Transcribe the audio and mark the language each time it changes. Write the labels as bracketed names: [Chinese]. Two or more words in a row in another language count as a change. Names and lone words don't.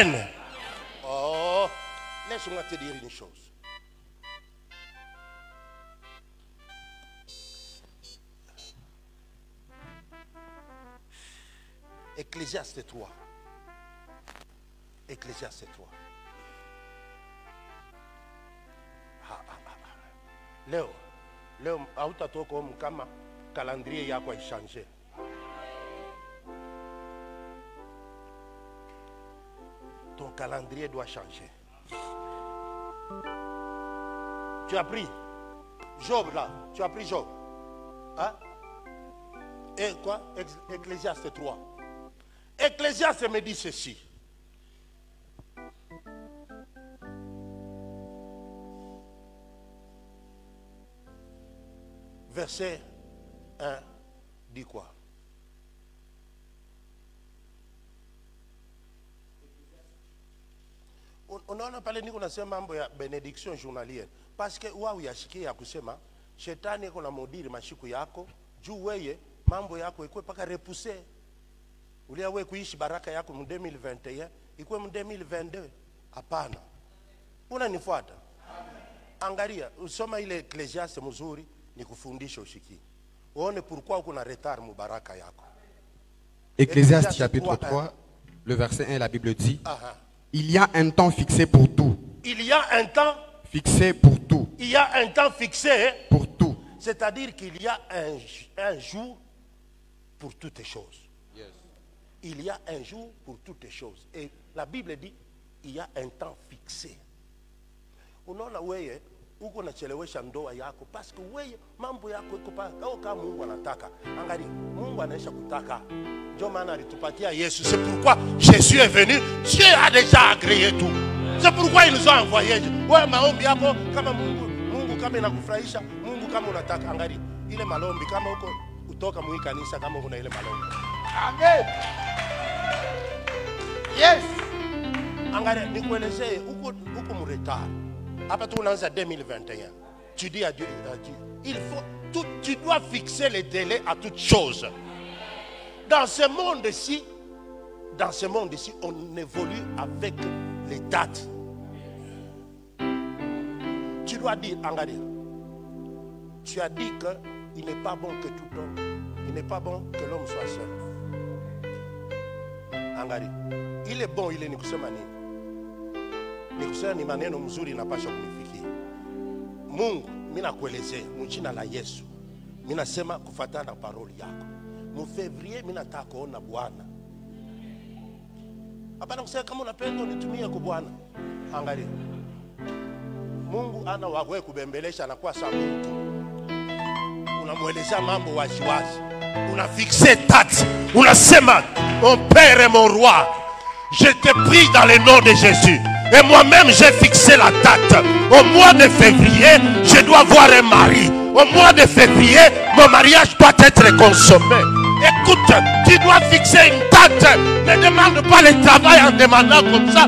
[French] Amen. Oh, Laisse-moi te dire une chose. Ecclésiaste 3. Ecclésiaste 3. [Swahili] Leo hautatoka humu kama calendrier yako haichange. [French] Ton calendrier doit changer. Tu as pris Job là, tu as pris Job. Hein? Et quoi? Ecclésiaste 3. Ecclésiaste me dit ceci. Verset 1 dit quoi? [Swahili] Unaona pale niko nasema mambo ya [French] benediction journalière parce que [Swahili] wao yashikia kusema shetani iko na modiri mashiku yako juu weye mambo yako ikwe paka repousser ulia wewe kuishi baraka yako mu 2021 ikwe mu 2022 hapana. Unanifuata? Angalia usoma ile Ecclésiaste mzuri ni kufundisha ushiki. Uone pourquoi uko na retard mu baraka yako. [French] Ecclésiaste chapitre 3, le verset 1, la Bible dit: il y a un temps fixé pour tout. Il y a un temps fixé pour tout. Il y a un temps fixé pour tout. C'est-à-dire qu'il y a un jour pour toutes les choses. Yes. Il y a un jour pour toutes les choses. Et la Bible dit il y a un temps fixé. [Swahili] Unaona wewe uko nachelewesha ndoa yako [French] parce que [Swahili] wewe mambo yako iko kama Mungu anataka. Angalia, Mungu anaisha kutaka. Ndio maana alitupatia Yesu. [French] C'est pourquoi Jésus est venu. Dieu a déjà agréé tout. C'est pourquoi il nous a envoyé. [Swahili] Wewe maombi yako kama Mungu kama inakufurahisha, Mungu kama unataka. Angalia, ile malombi kama uko kutoka mwi kanisa kama una ile malombi. Amen. Yes. Angalia, nikuelezee uko mu retard. [French] Après tout, on est en 2021. Tu dis à Dieu, il faut, tu dois fixer les délais à toutes choses. Dans ce monde-ci, on évolue avec les dates. Tu dois dire, Angadia, tu as dit qu'il n'est pas bon que tout homme, il n'est pas bon que l'homme soit seul. Angadia, il est bon, il est nikusemani. [Swahili] Nikusema ni maneno mzuri inapaswa kunifikia. Mungu, mimi nakuelezea mjina la Yesu. Mimi nasema kufuatana na paroli yako. Mu February mimi nataka kuona Bwana. Hapana kusema kama unapenda unitumie kwa Bwana. Angalia. Mungu ana wawe kubembelesha na kwa sababu unamueleza mambo waziwazi. Unafixe date. [French] Unasema mon père et mon roi, je te prie dans le nom de Jésus. Et moi-même, j'ai fixé la date. Au mois de février, je dois voir un mari. Au mois de février, mon mariage doit être consommé. Écoute, tu dois fixer une date. Ne demande pas le travail en demandant comme ça.